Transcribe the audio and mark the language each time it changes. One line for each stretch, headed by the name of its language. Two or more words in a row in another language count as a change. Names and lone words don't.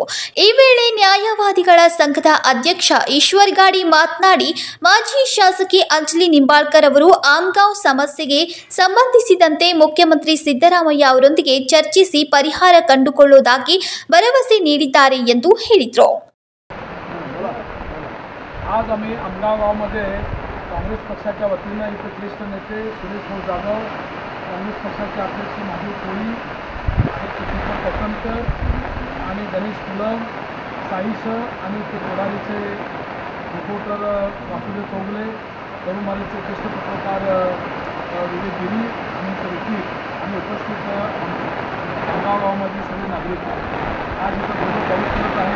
Kannada: ಈ ವೇಳೆ ನ್ಯಾಯವಾದಿಗಳ ಸಂಘದ ಅಧ್ಯಕ್ಷ ಈಶ್ವರ್ ಗಾಡಿ ಮಾತನಾಡಿ, ಮಾಜಿ ಶಾಸಕಿ ಅಂಜಲಿ ನಿಂಬಾಳ್ಕರ್ ಅವರು ಆಮಗಾವ್ ಸಮಸ್ಯೆಗೆ ಸಂಬಂಧಿಸಿದಂತೆ ಮುಖ್ಯಮಂತ್ರಿ ಸಿದ್ದರಾಮಯ್ಯ ಅವರೊಂದಿಗೆ ಚರ್ಚಿಸಿ ಪರಿಹಾರ ಕಂಡುಕೊಳ್ಳುವುದಾಗಿ ಭರವಸೆ ನೀಡಿದ್ದಾರೆ ಎಂದು ಹೇಳಿದರು.
Marathi: आज आम्ही आमगाव गावामध्ये काँग्रेस पक्षाच्या वतीनं इथे ज्येष्ठ नेते सुरेश भाऊ जाधव, काँग्रेस पक्षाचे अध्यक्ष महादेव कोळी, चित्रपट वसंत आणि गणेश कुलम, साईश आणि ते कोडालीचे रिपोर्टर वासुदेव चौगले, तरुमालीचे ज्येष्ठ पत्रकार विजय गिरी आणि ऋतिक आणि उपस्थित आमगाव गावामध्ये सगळे नागरिक आज इथं भरपूर पाऊस पडत आहे.